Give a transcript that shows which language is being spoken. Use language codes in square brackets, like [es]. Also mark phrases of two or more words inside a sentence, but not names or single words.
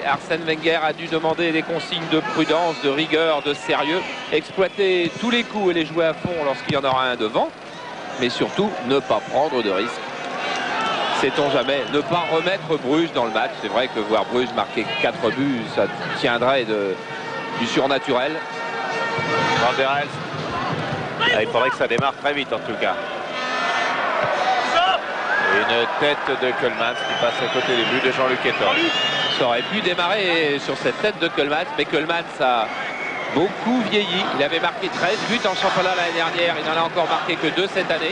[fr] Arsène Wenger a dû demander des consignes de prudence, de rigueur, de sérieux. Exploiter tous les coups et les jouer à fond lorsqu'il y en aura un devant. Mais surtout, ne pas prendre de risques. Sait-on jamais, ne pas remettre Bruges dans le match. C'est vrai que voir Bruges marquer 4 buts, ça tiendrait du surnaturel. Van der Elst. Ah, il faudrait que ça démarre très vite en tout cas. Une tête de Koelmans qui passe à côté des buts de Jean-Luc Ettor. Ça aurait pu démarrer sur cette tête de Koelmans, mais Koelmans a beaucoup vieilli. Il avait marqué 13 buts en championnat l'année dernière, il n'en a encore marqué que 2 cette année.